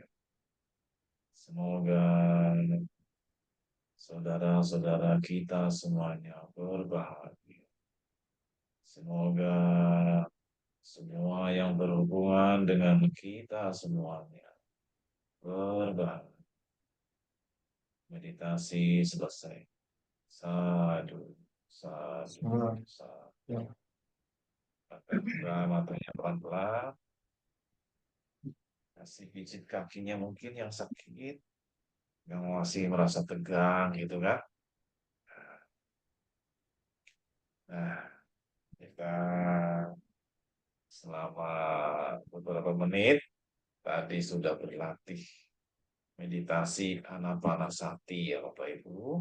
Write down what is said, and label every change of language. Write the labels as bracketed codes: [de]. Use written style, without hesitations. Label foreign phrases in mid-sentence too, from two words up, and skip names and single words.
[id] Semoga saudara-saudara kita semuanya berbahagia. Semoga semua yang berhubungan dengan kita semuanya berbahagia. Meditasi selesai. Sadu, sadu, Semangat. sadu. Ya. Akan buka matanya pelan-pelan. Kasih pijit kakinya mungkin yang sakit, yang masih merasa tegang gitu kan. Nah, kita selama beberapa menit tadi sudah berlatih meditasi anapanasati ya Bapak Ibu.